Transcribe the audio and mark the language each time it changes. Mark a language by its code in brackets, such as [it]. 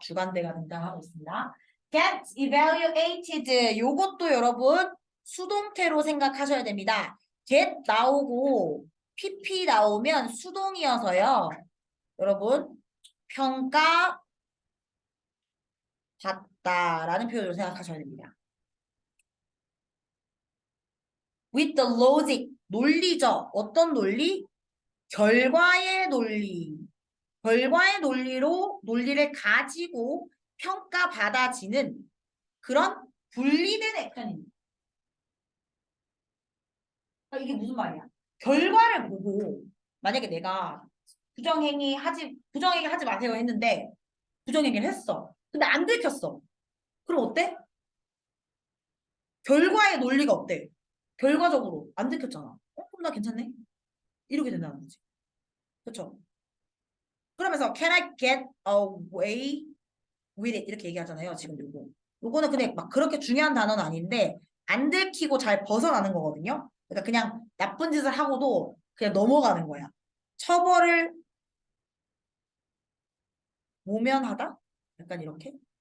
[ko] 주관대가 등장하고 있습니다. [en] get evaluated [ko] 요것도 여러분 수동태로 생각하셔야 됩니다. get 나오고 pp 나오면 수동이어서요. 여러분 평가 받다라는 표현으로 생각하셔야 됩니다. [en] with the logic [ko] 논리죠. 어떤 논리? 결과의 논리. 결과의 논리로 논리를 가지고 평가받아지는 그런 분리된 액션입니다. 그러니까 이게 무슨 말이야? 결과를 보고 만약에 내가 부정행위 하지 마세요 했는데 부정행위를 했어. 근데 안 들켰어. 그럼 어때? 결과의 논리가 어때? 결과적으로 안 들켰잖아. 그럼 나 괜찮네? 이렇게 된다는 거지. 그렇죠? 그러면서 [en] can I get away with it [ko] 이렇게 얘기하잖아요. 지금 요거는 근데 막 그렇게 중요한 단어는 아닌데 안 들키고 잘 벗어나는 거거든요. 그러니까 그냥 나쁜 짓을 하고도 그냥 넘어가는 거야. 처벌을 모면하다? 약간 이렇게.